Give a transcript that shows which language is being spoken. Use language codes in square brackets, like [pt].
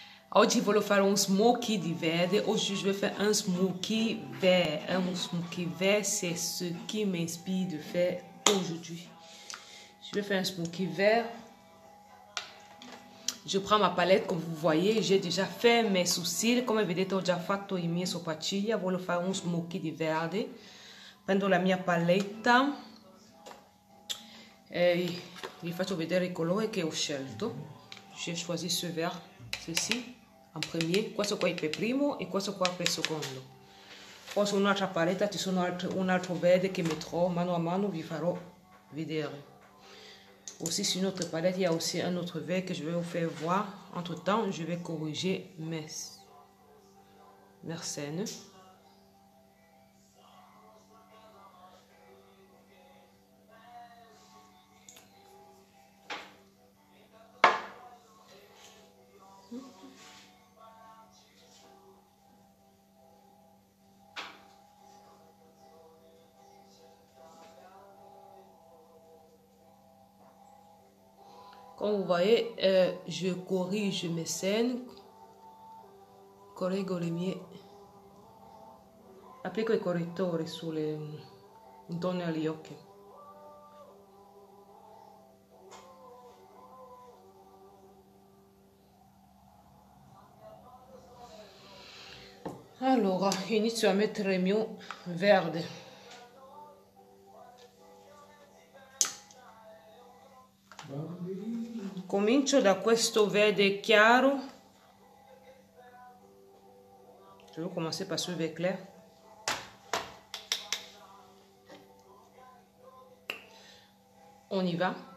[it] Oggi voglio fare un smoky di verde. [fr] Aujourd'hui, je vais faire un smoky vert. Un smoky vert, c'est ce qui m'inspire de faire aujourd'hui. Je vais faire un smoky vert. Je prends ma palette, comme vous voyez, j'ai déjà fait mes sourcils. [it] Come vedete ho già fatto I miei sopracciglia. Voglio fare un smoky di verde. Prendo la mia paletta e vi faccio vedere il colore che ho scelto. [fr] J'ai choisi ce vert, ceci, en premier. [it] Questo qua è per primo e questo qua per secondo. Poi su un'altra paletta ci sono un altro verde che metterò mano a mano, vi farò vedere. [fr] Aussi sur notre palette, il y a aussi un autre vert que je vais vous faire voir. Entre temps, je vais corriger mes scènes. Comme vous voyez, je corrige mes scènes. [it] Correggo le mie. Applico il correttore intorno agli occhi. Allora, inizio a mettere il mio verde. Comincio da questo verde chiaro. [fr] Je vais commencer par ce vert clair. On y va.